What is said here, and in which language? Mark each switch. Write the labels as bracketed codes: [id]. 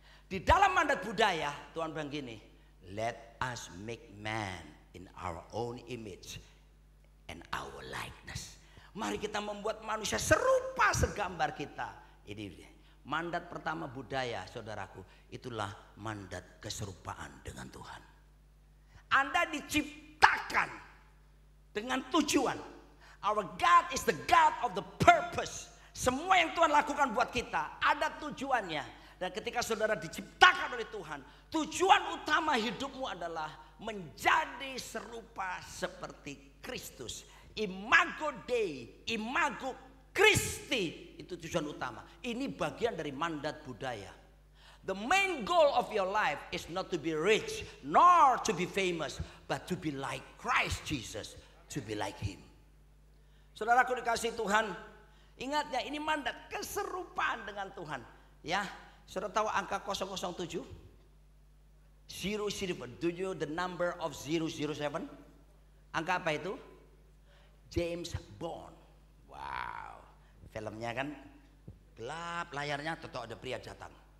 [id] Di dalam mandat budaya Tuhan bilang gini, [en] let us make man in our own image and our likeness. [id] Mari kita membuat manusia serupa segambar kita. Ini mandat pertama budaya, saudaraku. Itulah mandat keserupaan dengan Tuhan. Anda diciptakan dengan tujuan. [en] Our God is the God of the purpose. [id] Semua yang Tuhan lakukan buat kita ada tujuannya. Dan ketika saudara diciptakan oleh Tuhan, tujuan utama hidupmu adalah menjadi serupa seperti Kristus. Imago Dei, imago Christi, itu tujuan utama. Ini bagian dari mandat budaya. [en] The main goal of your life is not to be rich, nor to be famous, but to be like Christ Jesus, to be like Him. [id] Saudaraku dikasih Tuhan, ingat ya, ini mandat keserupaan dengan Tuhan. Ya, saudara tahu angka 007? 007. [en] Do you the number of 007? [id] Angka apa itu? James Bond. Wow, filmnya kan gelap layarnya, tetap ada pria datang.